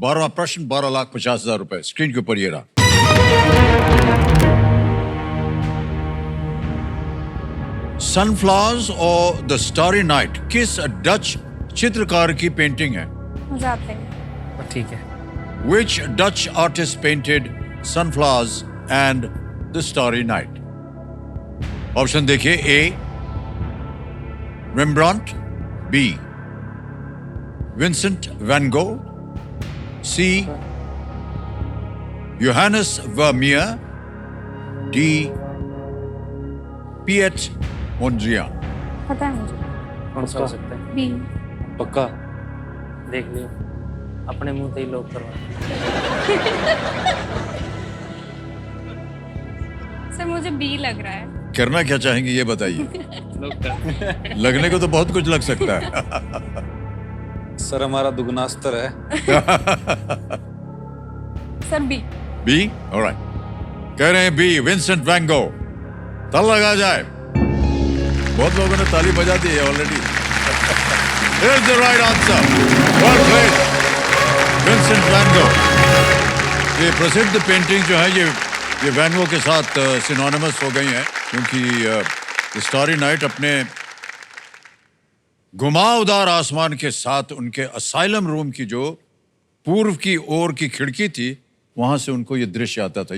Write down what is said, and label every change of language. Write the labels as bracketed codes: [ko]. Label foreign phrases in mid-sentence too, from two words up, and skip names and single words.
[hi] 12वां प्रश्न 12,50,000 रुपए। स्क्रीन के ऊपर ये रहा। सनफ्लावर्स और द स्टारी नाइट किस डच चित्रकार की पेंटिंग है? मुझे आते हैं। ठीक है। [en] Which Dutch artist painted sunflowers and the starry night? [hi] ऑप्शन देखिए। A. Rembrandt, B. Vincent van Gogh, C. Johannes Vermeer, D. Piet Mondrian। पता है मुझे। कौन सा हो सकता है? बी। पक्का देख लियो, अपने मुंह से ही लोग करवा। सर मुझे बी लग रहा है। करना क्या चाहेंगे ये बताइए। लगने को तो बहुत कुछ लग सकता है। सर हमारा दुगना स्तर है। सर बी। बी? ऑलराइट, कह रहे हैं बी, विंसेंट वैन गो। ताल लगा जाए। बहुत लोगों ने ताली बजा दी है ऑलरेडी। [en] Here's the right answer. Well played, विंसेंट वैन गो। [hi] ये प्रसिद्ध पेंटिंग जो है ये वैन गो के साथ सिनोनिमस हो गई है, क्योंकि स्टारी नाइट अपने घुमावदार आसमान के साथ उनके [en] asylum room [hi] की जो पूर्व की ओर की खिड़की थी, वहां से उनको ये दृश्य आता था।